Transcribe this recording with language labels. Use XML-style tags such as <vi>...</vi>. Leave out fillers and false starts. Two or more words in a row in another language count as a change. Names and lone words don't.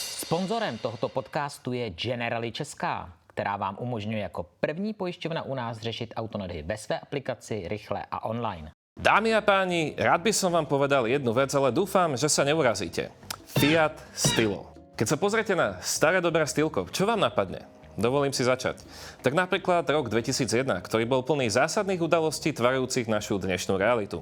<cs>Sponzorem tohoto podcastu je Generali Česká, která vám umožňuje jako první pojišťovna u nás řešit autonehody ve své aplikaci, rychle a online.</cs> <sk>Dámy a páni, rád by som vám povedal jednu vec, ale dúfam, že sa neurazíte. Fiat Stilo. Keď sa pozriete na staré dobré Stilko, čo vám napadne? Dovolím si začať. Tak napríklad rok 2001, ktorý bol plný zásadných udalostí tvarujúcich našu dnešnú realitu.</sk>